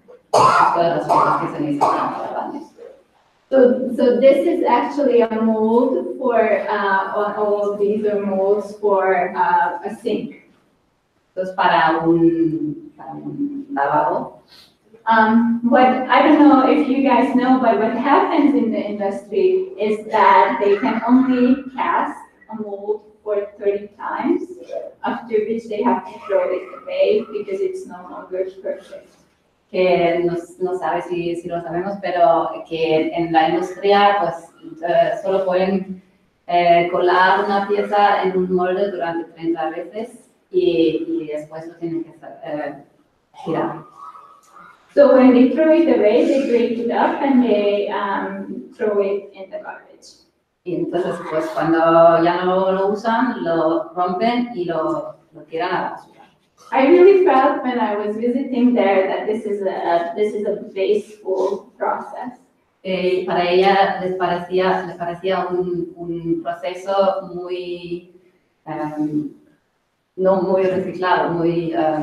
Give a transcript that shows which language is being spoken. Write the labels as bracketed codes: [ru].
[es] Todas las cosas que se necesitan para baños. [en] So this is actually a mold for, all of these are molds for a sink. [es] Entonces, para un lavabo. [en] I don't know if you guys know, but what happens in the industry is that they can only cast a mold for 30 times, after which they have to throw it away because it's no longer perfect. [es] Que no sabe si lo sabemos, pero que en la industria pues solo pueden colar una pieza en un molde durante 30 veces y después lo tienen que girar. [en] So when they throw it away, they break it up and they throw it in the garbage. [es] Y entonces pues cuando ya no lo usan, lo rompen y lo tiran a la basura. [en] I really felt when I was visiting there that this is a wasteful process. [es] Para ella les parecía un proceso muy no muy reciclado, muy